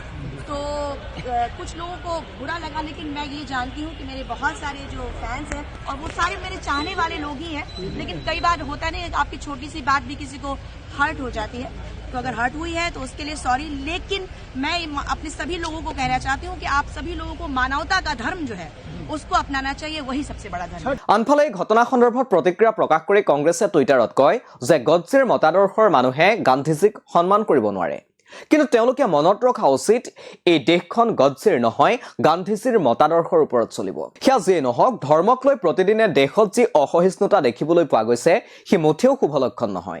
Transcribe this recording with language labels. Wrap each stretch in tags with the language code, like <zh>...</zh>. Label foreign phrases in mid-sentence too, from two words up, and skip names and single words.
<hi>तो कुछ लोगों को बुरा लगा, लेकिन मैं ये जानती हूँ कि मेरे बहुत सारे जो फैंस हैं और वो सारे मेरे चाहने वाले लोग ही हैं। लेकिन कई बार होता नहीं, आपकी छोटी सी बात भी किसी को हर्ट हो जाती है। तो अगर हर्ट हुई है तो उसके लिए सॉरी, लेकिन मैं अपने सभी लोगों को कहना चाहती हूँ कि आप सभी लोगों को मानवता का धर्म जो है उसको अपनाना चाहिए, वही सबसे बड़ा धर्म।</hi> <as>আনফালে এই ঘটনা সন্দৰ্ভত প্ৰতিক্ৰিয়া প্ৰকাশ কৰি কংগ্ৰেছে টুইটাৰত কয় যে গডছেৰ মতাদৰ্শৰ মানুহে গান্ধীজীক সন্মান কৰিব নোৱাৰে, কিন্তু তেওঁলোকে মনত ৰখা উচিত এই দেশখন গডছেৰ নহয়, গান্ধীজীৰ মতাদৰ্শৰ ওপৰত চলিব। সেয়া যিয়ে নহওক, ধৰ্মক লৈ প্ৰতিদিনে দেশত যি অসহিষ্ণুতা দেখিবলৈ পোৱা গৈছে সি মুঠেও শুভ লক্ষণ নহয়।</as>